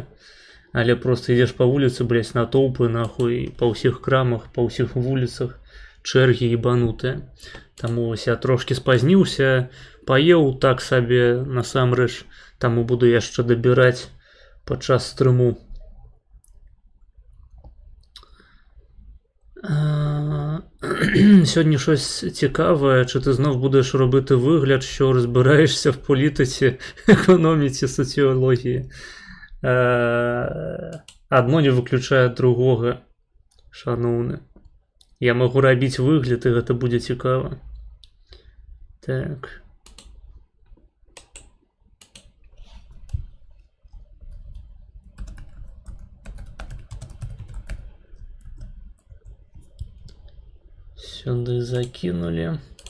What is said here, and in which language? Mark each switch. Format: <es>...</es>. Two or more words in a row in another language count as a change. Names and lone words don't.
<be>Але просто ідзеш па вуліцы, блядь, натоўпы, нахуй, па ўсіх крамах, па ўсіх вуліцах, чэргі ебанутыя. Таму я трошкі спазніўся, паеў так сабе, насамрэч, таму буду яшчэ дабіраць падчас стрыму.</be> <uk>Сьогодні щось цікаве, чи ти знов будеш робити вигляд, що розбираєшся в політиці, економіці, соціології.</uk> <be>Одно не выключае другога, шаноўны. Я магу рабіць выгляд, і гэта будзе цікава. Так. Сюды закинули.</be>